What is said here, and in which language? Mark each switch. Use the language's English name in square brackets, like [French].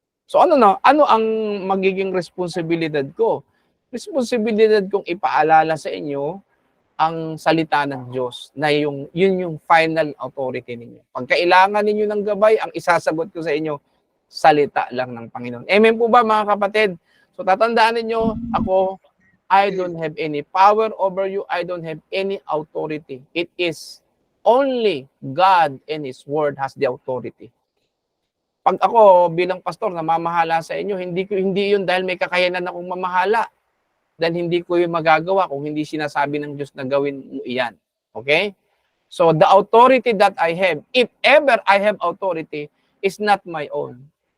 [Filipino] So ano ang magiging responsibilidad ko? Responsibilidad kong ipaalala sa inyo ang salita ng Diyos na yun yung final authority ninyo. Pag kailangan ninyo ng gabay, ang isasagot ko sa inyo, salita lang ng Panginoon. Amen po ba mga kapatid? So tatandaan ninyo, ako, [English] I don't have any power over you. I don't have any authority. It is only God and His Word has the authority. [Filipino] Pag ako bilang pastor namamahala sa inyo, hindi yun dahil may kakayanan akong mamahala. Dahil hindi ko yung magagawa kung hindi sinasabi ng Diyos na gawin mo iyan. Okay? [English] So the authority that I have, if ever I have authority, is not my own.